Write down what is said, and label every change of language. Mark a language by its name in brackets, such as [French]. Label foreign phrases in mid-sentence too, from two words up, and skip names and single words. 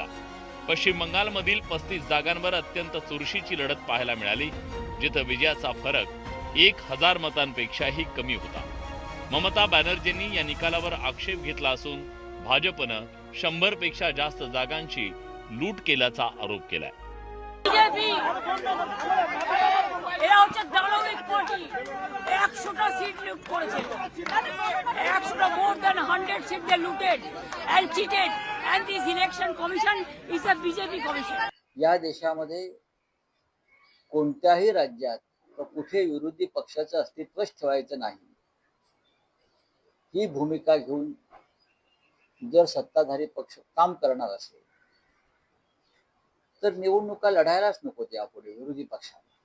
[Marathi] पश्चिम बंगालमधील 35 जागांवर अत्यंत चुरशीची लढत पाहायला मिळाली, जिथं विजयाचा फरक 1000 मतांपेक्षाही कमी होता। ममता बॅनर्जींनी या निकालावर आक्षेप घेतला असून भाजपनं 100 पेक्षा जास्त जागांची लूट केल्याचा आरोप केलाय। [Bangla] এরা হচ্ছে দানবিক পার্টি। 100টা সিট লুট করেছে, 100টা [English] more than 100 seat they looted and cheated and this election commission is a BJP commission. [Marathi] या देशामध्ये कोणत्याही राज्यात कुठे विरोधी पक्षाचं अस्तित्वच ठेवायचं नाही, ही भूमिका घेऊन जर सत्ताधारी पक्ष काम करणार असेल तर निवडणुका लढायलाच नको यापुढे विरोधी पक्षाने।